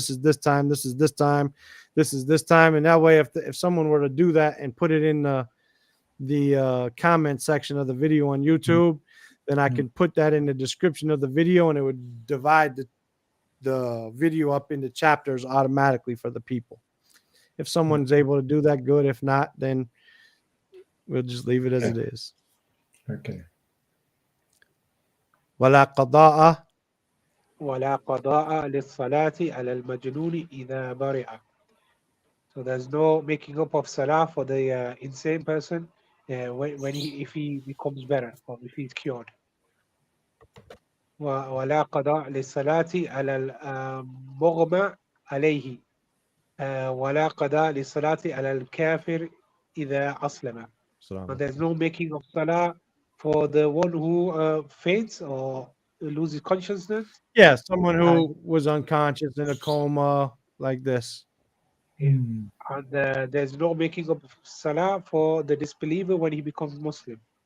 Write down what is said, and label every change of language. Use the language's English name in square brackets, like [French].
[English] This is this time, this is this time, this is this time. And that way, if someone were to do that and put it in the comment section of the video on YouTube, then I can put that in the description of the video and it would divide the video up into chapters automatically for the people. If someone's able to do that, good. If not, then we'll just leave it as it is. Okay. [Arabic] ولا قضاء ولا قضاء للصلاة على المجنون إذا برئ. [English] So there's no making up of salah for the insane person if he becomes better or if he's cured. [Arabic] ولا قضاء للصلاة على المغمى عليه ولا قضاء للصلاة على الكافر إذا أسلم. [English] And there's no making of salah for the one who faints or loses consciousness. Yeah, someone who was unconscious in a coma like this. And there's no making of salah for the disbeliever when he becomes Muslim.